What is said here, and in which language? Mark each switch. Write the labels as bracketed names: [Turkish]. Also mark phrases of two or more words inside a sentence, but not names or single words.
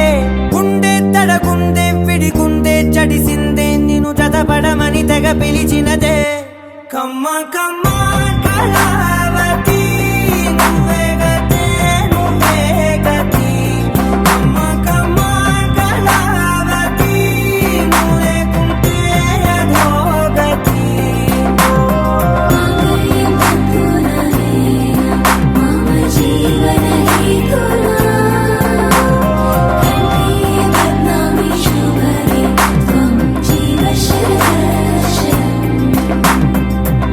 [Telugu] గుండె తడగుందే విడిగుందే చడిసిందే, నిన్ను జతపడమని తెగ పిలిచినదే. కమ్మ కమ్మ కళావతి నువ్వే గతే నువ్వే గతి. కమ్మ కమ్మ కళావతి నువ్వు లేకుంటే అధోగతి. [Sanskrit] मम जीवनहेतुना कण्ठे बध्नामि शुभगे त्वं जीव शरदर्शनम्.